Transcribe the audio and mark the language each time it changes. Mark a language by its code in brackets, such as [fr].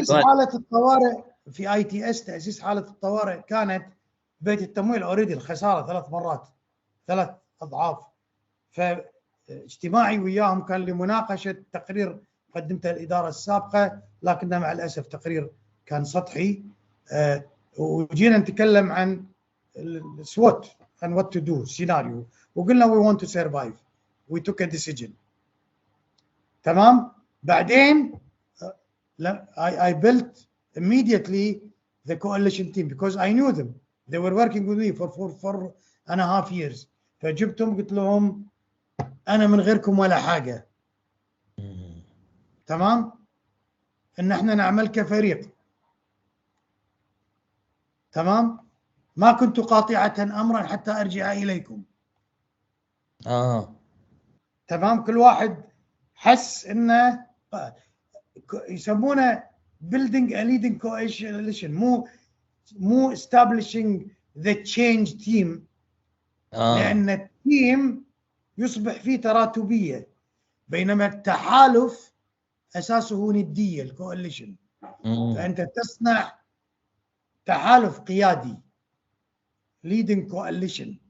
[ar] تأسيس حالة الطوارئ في ITS. تأسيس حالة الطوارئ كانت بيت التمويل اوريدي الخسارة 3 مرات، 3 أضعاف. فاجتماعي وياهم كان لمناقشة تقرير قدمته الإدارة السابقة، لكنه مع الأسف تقرير كان سطحي. وجينا نتكلم عن [en] SWOT and what to do scenario [ar] وقلنا [en] we want to survive. We took a decision. [ar] تمام. بعدين [en] I built immediately the coalition team because I knew them. They were working with me for 4.5 years. [ar] فجبتهم قلت لهم أنا من غيركم ولا حاجة. تمام. إن إحنا نعمل كفريق. تمام. ما كنت قاطعة أمرا حتى أرجع إليكم. تمام. كل واحد حس إنه يسمونه [en] building a leading coalition [ar] مو [en] establishing the change team. [ar] لأن التيم يصبح فيه تراتبية بينما التحالف أساسه ندية الكواليشن. فأنت تصنع تحالف قيادي [en] leading coalition.